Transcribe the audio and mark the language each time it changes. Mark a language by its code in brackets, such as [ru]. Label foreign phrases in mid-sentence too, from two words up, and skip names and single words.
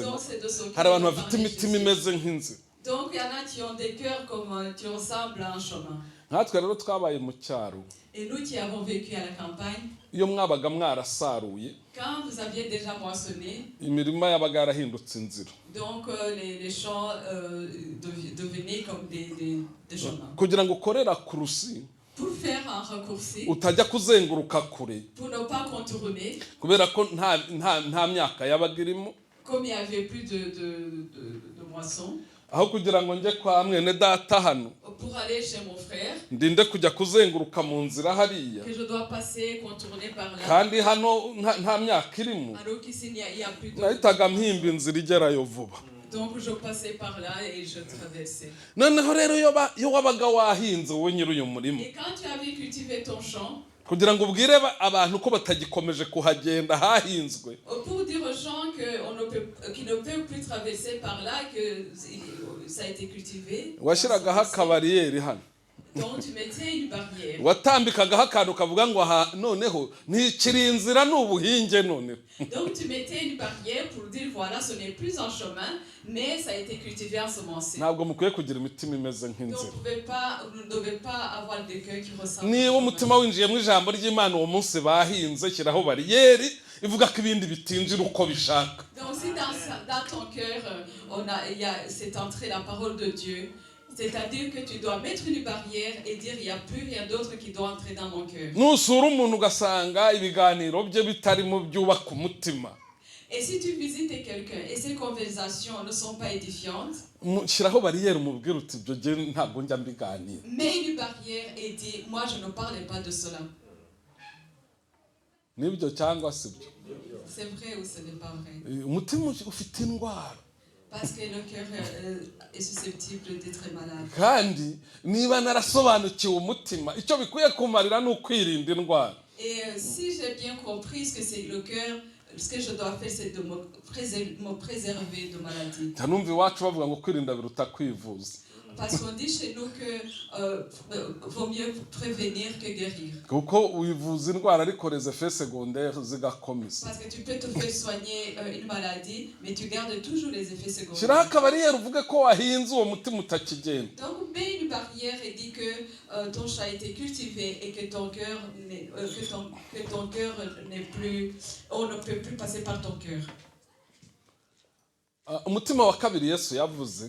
[fr] Donc c'est de ce cœur. [rw] hari abantu [fr] dont [rw] bafite [fr] parlait [rw] imitima [fr] Jésus. [rw] imeze nk'inzira. [fr] Donc il y en a qui ont des cœurs comme qui ressemblent à un chemin. [rw] nkatwe rero twabaye mu cyaro, [fr] Et nous qui avons vécu à la campagne, [rw] iyo mwabaga mwarasaruye [fr] quand vous aviez déjà moissonné, [rw] imirima yabaga yarahindutse inzira, [fr] donc les champs devenaient comme des chemins. [rw] kugira ngo ukorera kurusi [fr] Pour faire un raccourci, [rw] utajya kuzenguruka kure, [fr] pour ne pas contourner, [rw] kubera ko nta myaka yabaga irimo, [fr] comme il n'y avait plus de moisson, [rw] aho kugira ngo njye kwa mwene data hano [fr] pour aller chez mon frère, [rw] ndinde kujya kuzenguruka mu nzira hariya, [fr] que je dois passer, contourner par là, [rw] kandi hano nta myaka irimo, [fr] alors qu'ici il n'y a plus de... [rw] nahitaga mpimba inzira igerayo vuba. [fr] Donc je passais par là et je traversais. [rw] noneho rero iyo wabaga wahinze wowe nyiri uyu murima, [fr] Et quand tu avais cultivé ton champ, [rw] kugira ngo ubwire abantu ko batagikomeje kuhagenda hahinzwe, [fr] pour dire aux gens qu'ils ne peuvent plus traverser par là, que ça a été cultivé, [rw] washyiragaho akabariyeri hano, [fr] donc tu mettais une barrière. [rw] watambikagaho akantu kavuga ngo aha noneho ntikiri inzira ni ubuhinge noneho. [fr] Donc tu mettais une barrière pour dire voilà, ce n'est plus un chemin, mais ça a été cultivé ensemencé. [rw] ntabwo mukwiye kugira imitima imeze [fr] Donc [rw] nk'inzira. [fr] vous ne devez pas avoir des cœurs qui ressemblent. [rw] niba umutima winjiye mu ijambo ry'Imana uwo munsi bahinze, shyiraho bariyeri ivuga ko ibindi bitinjira uko bishaka. [fr] Donc si dans ton cœur, il y a cette entrée, la parole de Dieu, c'est-à-dire que tu dois mettre une barrière et dire il n'y a plus rien d'autre qui doit entrer dans mon cœur. [rw] nusura umuntu ugasanga ibiganiro bye bitarimo byubaka umutima, [fr] Et si tu visites quelqu'un et ces conversations ne sont pas édifiantes, [rw] shyiraho bariyeri umubwire uti ibyo nge ntabwo njya mbiganira. [fr] mets une barrière et dis moi je ne parle pas de cela. [rw] nibyo cyangwa si byo? [fr] C'est vrai ou ce n'est pas vrai? [rw] umutima ufite indwara, [fr] Parce que le cœur est susceptible d'être malade. [rw] kandi niba narasobanukiwe umutima icyo bikwiye kumarira ni ukwirinda indwara. [fr] Et si j'ai bien compris ce que c'est le cœur, ce que je dois faire, c'est de me préserver de maladie. [rw] ntanumva iwacu bavuga ngo kwirinda biruta kwivuza. [fr] Parce qu'on dit chez nous que vaut mieux prévenir que guérir. [rw] kuko wivuza indwara ariko [fr] les effets secondaires [rw] zigakomeza. [fr] Parce que tu peux te faire soigner une maladie, mais tu gardes toujours les effets [rw] shyiraho [fr] secondaires. [rw] akabariyeri uvuge ko wahinze uwo mutima utakigenda. [fr] Donc mets une barrière et dis que ton champ a été cultivé et que ton cœur n'est plus, on ne peut plus passer par ton cœur. [rw] umutima wa kabiri Yesu yavuze